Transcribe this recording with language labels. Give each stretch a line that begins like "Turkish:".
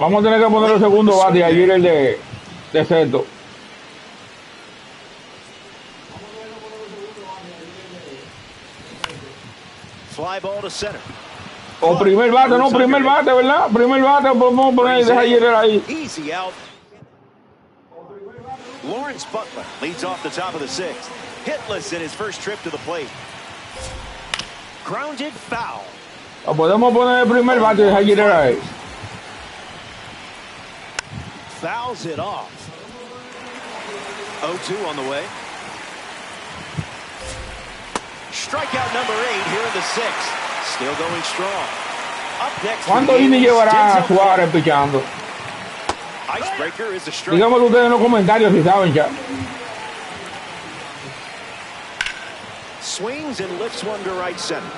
Spanish: Vamos a tener que poner el segundo bate y ayer el de sexto.
English: Fly ball to center.
Spanish: O primer bate, no, primer bate, ¿verdad? Primer bate, podemos poner deja ayer ahí.
English: Easy out. Lawrence Butler leads off the top of the 6th. Hitless in his first trip to the plate. Grounded foul.
Spanish: O podemos poner el primer bate y deja ayer ahí.
English: Fouls it off. 0-2 on the way. Strikeout number 8 here in the 6th. Still going strong. Up next.
Spanish: ¿Cuánto inning llevará Suárez pichando?
English: Icebreaker is a strike.
Spanish: Díganme ustedes en los comentarios si saben ya.
English: Swings and lifts one to right center.